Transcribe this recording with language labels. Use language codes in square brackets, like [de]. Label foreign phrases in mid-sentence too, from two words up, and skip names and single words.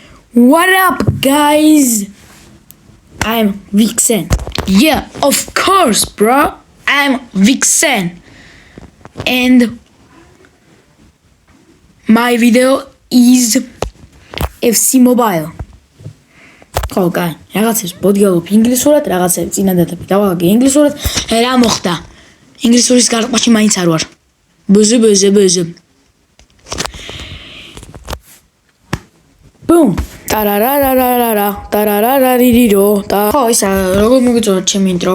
[en] What up, guys? I'm Vixen. Yeah, of course, bro. I'm Vixen. And my video is FC Mobile. [ka] Okay, რაღაცებს მოდიალობ ინგლისურად, რაღაცებს წინადადები დავაგე ინგლისურად. რა მოხდა? ინგლისურის გარკვაში მაინც არ ვარ. ბუზი. Boom. Tararararararararaririро. ხო, ისა როგორ მოგიწოდოთ ჩემი ინტრო?